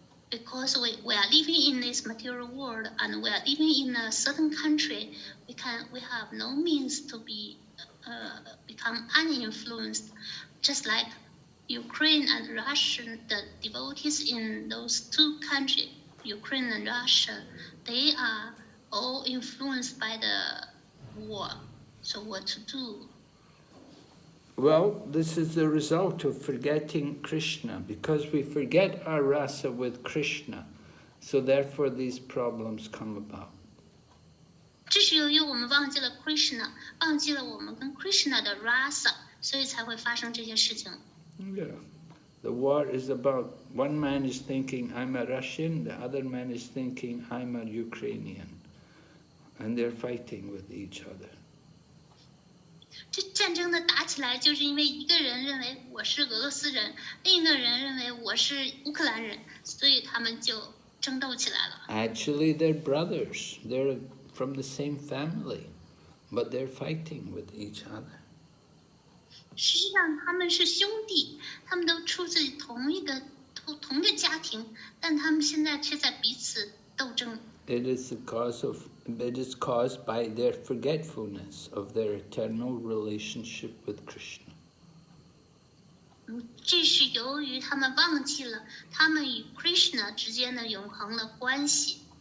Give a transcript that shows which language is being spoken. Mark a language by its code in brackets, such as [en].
[en] Because we are living in this material world and we are living in a certain country, we have no means to be become uninfluenced, just like Ukraine and Russia, the devotees in those two countries, Ukraine and Russia, they are all influenced by the war. So what to do? Well, this is the result of forgetting Krishna, because we forget our rasa with Krishna, so therefore these problems come about. [zh] 这是由于我们忘记了 Krishna， 忘记了我们跟 Krishna 的 rasa， 所以才会发生这些事情。 [en] Yeah. The war is about, one man is thinking, I'm a Russian, the other man is thinking, I'm a Ukrainian. And they're fighting with each other. [zh] 这战争的打起来，就是因为一个人认为我是俄罗斯人，另一个人认为我是乌克兰人，所以他们就争斗起来了。 [en] Actually, they're brothers. They're from the same family, but they're fighting with each other. [zh] 实际上他们是兄弟，他们都出自同一个家庭，但他们现在却在彼此斗争。 [en] It is caused by their forgetfulness of their eternal relationship with Krishna. [zh] 这是由于他们忘记了他们与 Krishna 之间的永恒的关系。